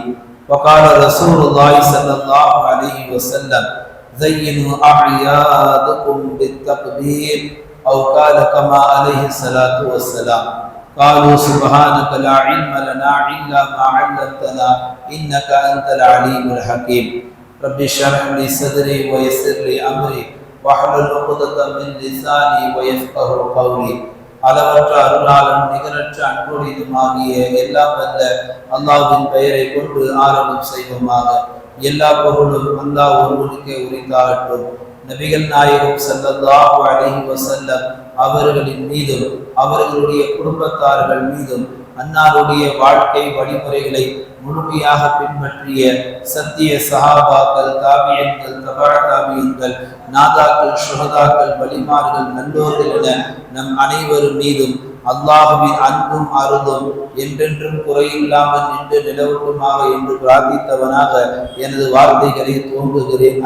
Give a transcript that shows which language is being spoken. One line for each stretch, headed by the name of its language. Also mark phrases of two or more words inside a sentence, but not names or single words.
Arabic: وقال رسول الله صلى الله عليه وسلم: زينوا أعيادكم بالتكبير، أو قال كما عليه الصلاة والسلام. قالوا سبحانك لا علم لنا إلا ما علمتنا إنك أنت العليم الحكيم. رب اشرح لي صدري ويسر لي أمري واحلل عقدة من لساني ويفقهوا قولي.
Tamil: அளவற்ற அருளாளன் நிகரற்ற அன்புடையதுமாகிய எல்லாம் வல்ல அல்லாஹ்வின் பெயரை கொண்டு ஆரம்பம் செய்வோமாக. எல்லா புகழும் அல்லாஹ் ஒருவனுக்கே உரித்தாகட்டும். நபிகள் நாயகம்
Arabic: صلى الله عليه وسلم
Tamil: அவர்களின் மீதும் அவர்களுடைய குடும்பத்தார்கள் மீதும் அன்னாருடைய வாழ்க்கை வழிமுறைகளை முழுமையாக பின்பற்றிய சத்திய சஹாபாக்கள், தாபியன்கள், தபா தாபியன்கள், நாதாக்கள், சுஹதாக்கள், வலிமார்கள், நல்லோர்கள் என நம் அனைவரும் மீதும் அல்லாஹுவின் அன்பும் அருளும் என்றென்றும் குறையில்லாமல் நின்று நிலவட்டுமாக என்று பிரார்த்தித்தவனாக எனது வார்த்தைகளை துவங்குகிறேன்.